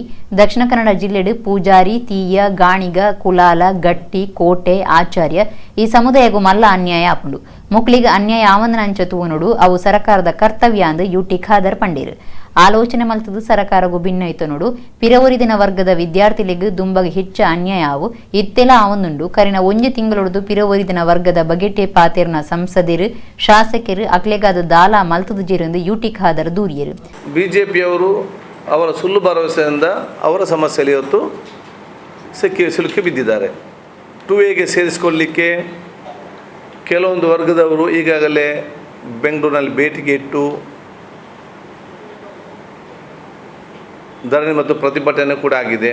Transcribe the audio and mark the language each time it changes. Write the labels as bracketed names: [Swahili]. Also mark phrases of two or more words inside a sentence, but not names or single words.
[Tulu] ದಕ್ಷಿಣ ಕನ್ನಡ ಜಿಲ್ಲೆಡು ಪೂಜಾರಿ ತೀಯ ಗಾಣಿಗ ಕುಲಾಲ ಗಟ್ಟಿ ಕೋಟೆ ಆಚಾರ್ಯ ಈ ಸಮುದಾಯಗೂ ಮಲ್ಲ ಅನ್ಯಾಯ ಆಪುಂಡು ಮುಕ್ಳಿಗೆ ಅನ್ಯಾಯ ಆವಂದನಂಚ ತೂವನುಡು ಅವು ಸರ್ಕಾರದ ಕರ್ತವ್ಯ ಅಂದು ಯುಟಿ ಖಾದರ್ ಪಂಡೇರು ಆಲೋಚನೆ ಮಲ್ತದು ಸರ್ಕಾರಗೂ ಭಿನ್ನ ಇತ್ತು ನೋಡು ಪಿರವರಿದಿನ ವರ್ಗದ ವಿದ್ಯಾರ್ಥಿಗಳಿಗೆ ದುಂಬಗೆ ಹೆಚ್ಚು ಅನ್ಯಾಯ ಆವು ಇತ್ತೆಲ್ಲ ಆವೊಂದುಂಡು ಕರಿನ ಒಂಜೆ ತಿಂಗಳೊಡ್ದು ಪಿರವರಿದಿನ ವರ್ಗದ ಬಗೆಟೆ ಪಾತೆರ್ನ ಸಂಸದರು ಶಾಸಕರು ಅಕ್ಲೆಗಾದ ದಾಲ ಮಲ್ತದು ಜೇರೆಂದು ಯುಟಿ ಖಾದರ್ ದೂರಿಯರು [Kannada] ಬಿಜೆಪಿಯವರು ಅವರ ಸುಳ್ಳು ಭರವಸೆಯಿಂದ ಅವರ ಸಮಸ್ಯೆಯಲ್ಲಿ ಇವತ್ತು ಸಿಲುಕಿ ಬಿದ್ದಿದ್ದಾರೆ 2Aಗೆ ಸೇರಿಸಿಕೊಳ್ಳಲಿಕ್ಕೆ ಕೆಲವೊಂದು ವರ್ಗದವರು ಈಗಾಗಲೇ ಬೆಂಗಳೂರಿನಲ್ಲಿ ಭೇಟಿಗೆ ಇಟ್ಟು ಧರಣಿ ಮತ್ತು ಪ್ರತಿಭಟನೆ ಕೂಡ ಆಗಿದೆ.